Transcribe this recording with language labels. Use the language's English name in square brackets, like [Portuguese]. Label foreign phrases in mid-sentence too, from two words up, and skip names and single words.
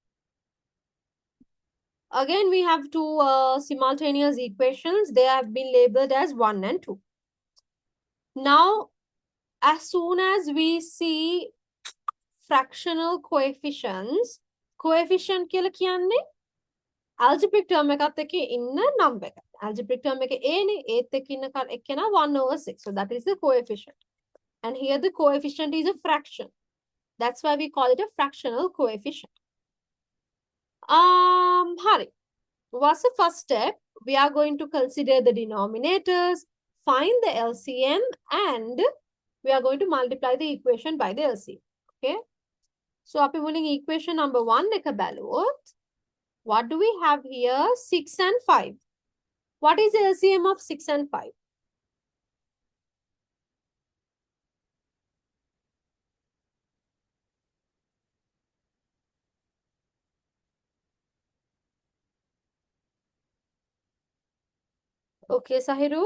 [English] Again, we have two simultaneous equations. They have been labeled as 1 and 2. Now, as soon as we see fractional coefficients, coefficient [Sinhala] කියලා කියන්නේ [English] algebraic term [Sinhala] එකත් එක්ක ඉන්න [English] number එක. Algebraic term [Sinhala] එක A නේ, ඒත් එක්ක ඉන්න එක්කෙනා 1/6. [English] So that is the coefficient. And here the coefficient is a fraction. That's why we call it a fractional coefficient. Hari. What's the first step? We are going to consider the denominators, find the LCM, and we are going to multiply the equation by the LCM. Okay. So, [Sinhala] අපි මුලින් [English] equation number [Sinhala] 1 එක බැලුවොත්, [English] what do we have here? 6 and 5. What is the LCM of 6 and 5? Okay, Sahiru.